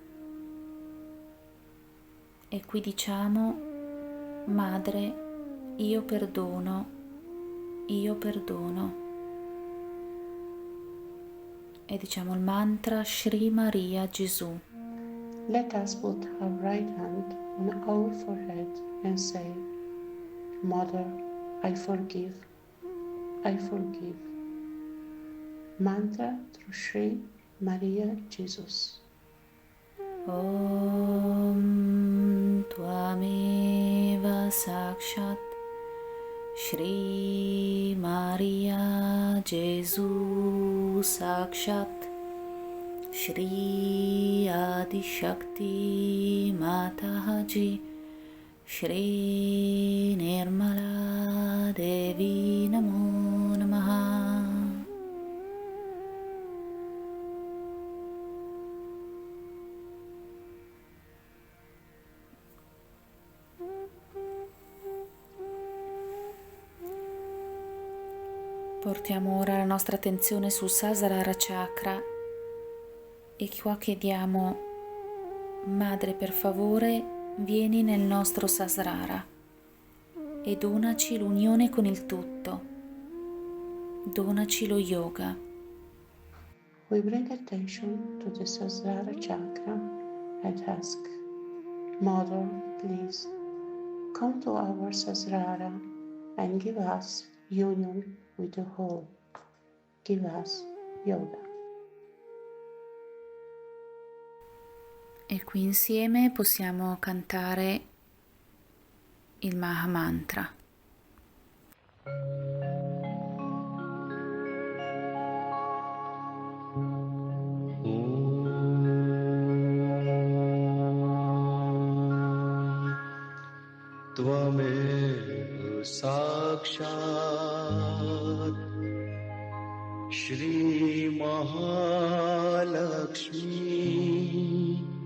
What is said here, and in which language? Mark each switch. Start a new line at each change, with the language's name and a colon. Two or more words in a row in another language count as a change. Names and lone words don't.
Italian: e qui diciamo: Madre, io perdono, io perdono. E diciamo il mantra Shri Maria Gesù.
English: Let us put our right hand on our forehead and say, Mother, I forgive, I forgive. Mantra through Sri Maria Jesus.
Sanskrit: Om Tvameva Sakshat Shri Maria Gesù Sakshat Shri Adi Shakti Mataji Shri Nirmala Devi Namo Namaha.
Italian: Portiamo ora la nostra attenzione sul Sahasrara Chakra e qua chiediamo: Madre, per favore, vieni nel nostro Sahasrara e donaci l'unione con il tutto, donaci lo yoga.
English: We bring attention to the Sahasrara chakra and ask, Mother, please, come to our Sahasrara and give us union with the whole. Give us yoga.
Italian: E qui insieme possiamo cantare il Maha Mantra.
Sanskrit: Tvameva sakshat Shri Mahalakshmi